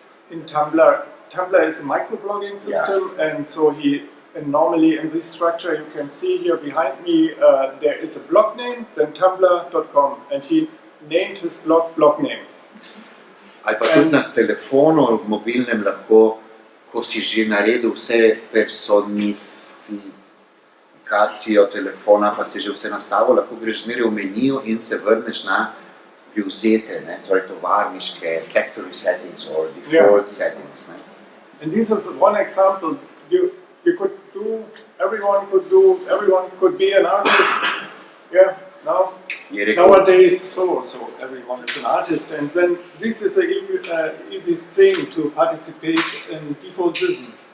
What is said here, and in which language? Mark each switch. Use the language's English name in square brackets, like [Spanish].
[English] In Tumblr is a microblogging system, and so and normally in this structure you can see here behind me there is a blog name, then tumblr.com, and he named his blog Blogname. [Slovenian] Ali pa tudi na telefonu, mobilnem lahko, ko si že naredil vse personifikacijo telefona, pa si že vse nastavil, lahko greš zmeraj v meniju in se vrneš na privzete, ne, torej tovarniške, [English] factory settings or default settings. [Slovenian] Ne. [English] And this is one example. You could do, everyone could be an artist. Yeah, nowadays, so everyone is an artist, and then this is the easiest thing to participate in defaultism.